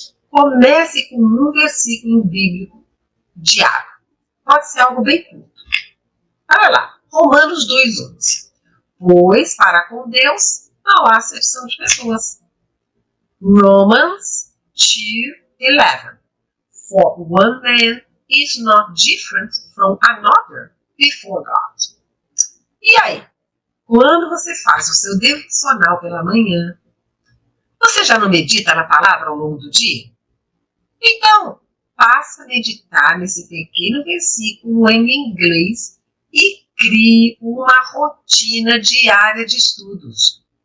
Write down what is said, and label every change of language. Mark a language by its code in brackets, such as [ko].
[pt] Comece com um versículo bíblico diário. Pode ser algo bem curto. Olha lá, Romanos 2:11. Pois para com Deus não há acepção de pessoas. [en] Romans 2:11. For one man is not different from another before God. [pt] E aí, quando você faz o seu devocional pela manhã, você já não medita na palavra ao longo do dia? Então, passe a meditar nesse pequeno versículo em inglês e crie uma rotina diária de estudos.